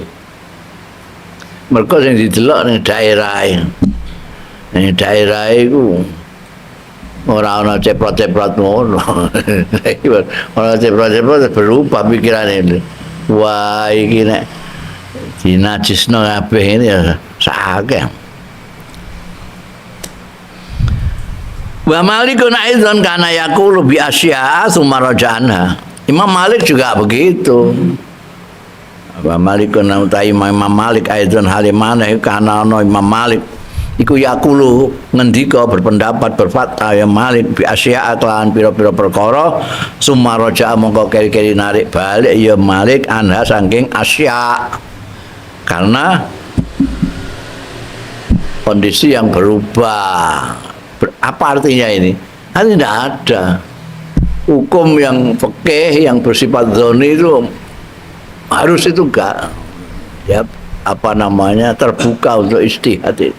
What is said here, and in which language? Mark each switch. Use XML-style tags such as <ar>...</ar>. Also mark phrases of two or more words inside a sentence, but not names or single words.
<jv>Mergo sing didelok ning daerah. Ning daerah iku ora ana ceprot-ceprot ngono. Ora ceprot-ceprot berubah pikirane. Wah iki nek dinajisno kabeh ini ya sakake.</jv> <ar>ومالك إذن كان يقول بأشياء ثم رجع عنها.</ar> <id>Imam Malik juga begitu.</id> <ar>ومالك</ar> <jv>utai Imam Malik aidzan halimane kana ana Imam Malik iku yaqulu ngendika</jv> <id>berpendapat berfatwa</id> <jv>ya Malik</jv> <ar>بأشياء</ar> <jv>kelawan pira-pira perkara</jv> <ar>ثم رجع</ar> <jv>mongko keri-keri narik balik ya Malik anha saking asya'</jv> <id>karena kondisi yang berubah. Apa artinya ini? Artinya tidak ada hukum yang fikih yang bersifat dzoni itu harus itu enggak ya apa namanya terbuka untuk ijtihad itu.</id>